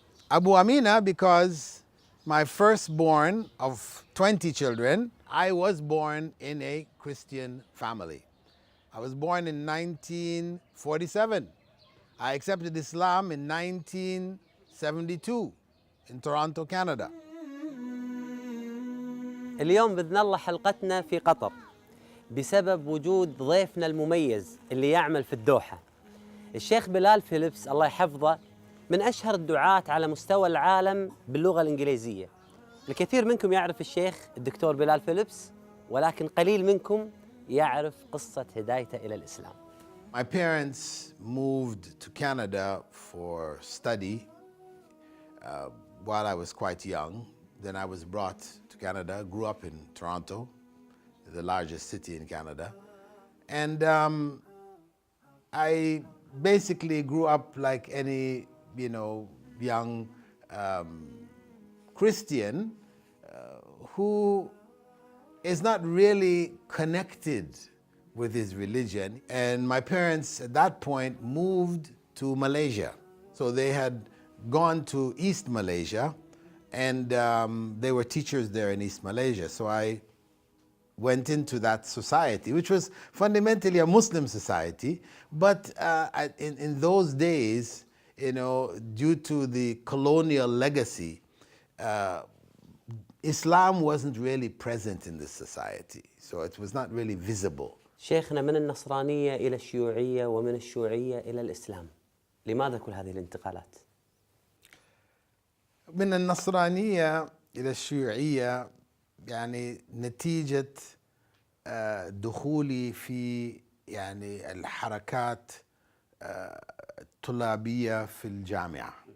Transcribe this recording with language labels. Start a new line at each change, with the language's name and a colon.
English: Abu Amina because my firstborn of 20 children, I was born in a Christian family. I was born in 1947. I accepted Islam in 1972 in Toronto, Canada.
Arabic: اليوم بإذن الله حلقتنا في قطر بسبب وجود ضيفنا المميز اللي يعمل في الدوحة. الشيخ بلال فيليبس الله يحفظه من أشهر الدعاة على مستوى العالم باللغة الإنجليزية. الكثير منكم يعرف الشيخ الدكتور بلال فيليبس، ولكن قليل منكم يعرف قصة هدايته إلى الإسلام.
English: My parents moved to Canada for study while I was quite young. Then I was brought to Canada, grew up in Toronto, the largest city in Canada. And I basically grew up like any, young Christian who is not really connected with his religion. And my parents at that point moved to Malaysia. So they had gone to East Malaysia, and they were teachers there in East Malaysia. So I went into that society, which was fundamentally a Muslim society. But in those days, due to the colonial legacy, Islam wasn't really present in this society. So it was not really visible.
Arabic: شيخنا من النصرانية إلى الشيوعية ومن الشيوعية إلى الإسلام. لماذا كل هذه الانتقالات؟ من النصرانية إلى الشيوعية نتيجة دخولي في الحركات الطلابية في الجامعة.